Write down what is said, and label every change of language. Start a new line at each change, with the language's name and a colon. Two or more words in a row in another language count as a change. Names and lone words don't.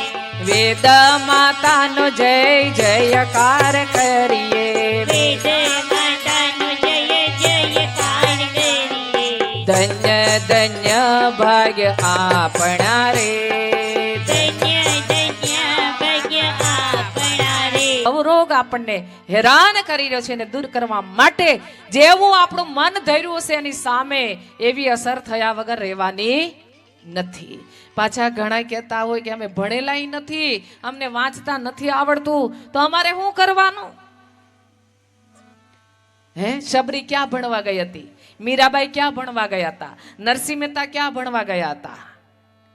Gujarati: વેદ માતાનો જય જયકાર કરીએ વેદ માતાનો જય જયકાર કરીએ ધન્ય ધન્ય ભાગ્ય આપણા રે ધન્ય ધન્ય ભાગ્ય આપણા રે રોગ આપણને હેરાન કરી રહ્યો છે એને દૂર કરવા માટે જેવું આપણું મન ધર્યું હશે એની સામે એવી અસર થયા વગર રહેવાની નથી પાછા ઘણા કહેતા હોય કે અમે ભણેલાય નથી અમને વાંચતા નથી આવડતું તો અમારે શું કરવાનું હે શબરી ક્યાં ભણવા ગઈ હતી મીરાબાઈ ક્યાં ભણવા ગયા હતા નરસિંહ મહેતા ક્યાં ભણવા ગયા હતા